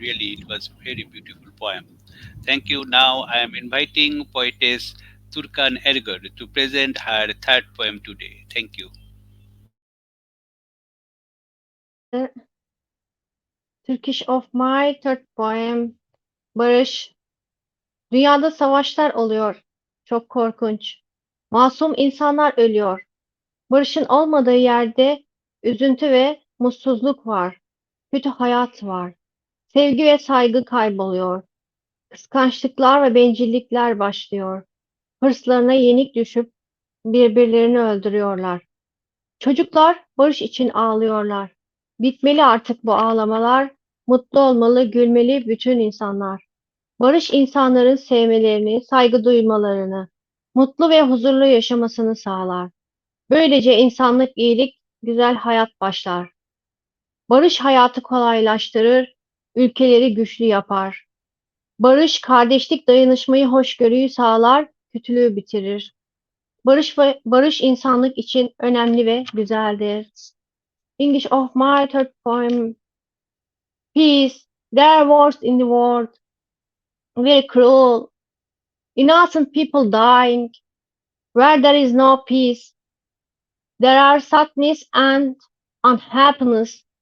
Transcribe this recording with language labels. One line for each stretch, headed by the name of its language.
English: Really, it was a very beautiful poem. Thank you. Now I am inviting Poetess Turkan Ergor to present her third poem today. Thank you. Turkish of my third poem, Barış.
Turkish: Dünyada savaşlar oluyor. Çok korkunç. Masum insanlar ölüyor. Barışın olmadığı yerde üzüntü ve mutsuzluk var. Kötü hayat var. Sevgi ve saygı kayboluyor. Kıskançlıklar ve bencillikler başlıyor. Hırslarına yenik düşüp birbirlerini öldürüyorlar. Çocuklar barış için ağlıyorlar. Bitmeli artık bu ağlamalar. Mutlu olmalı, gülmeli bütün insanlar. Barış insanların sevmelerini, saygı duymalarını, mutlu ve huzurlu yaşamasını sağlar. Böylece insanlık, iyilik, güzel hayat başlar. Barış hayatı kolaylaştırır, ülkeleri güçlü yapar. Barış, kardeşlik, dayanışmayı, hoşgörüyü sağlar, kötülüğü bitirir. Barış insanlık için önemli ve güzeldir.
English: English of my third poem. Peace, there are wars in the world, very cruel, innocent people dying. Where there is no peace, there are sadness and unhappiness.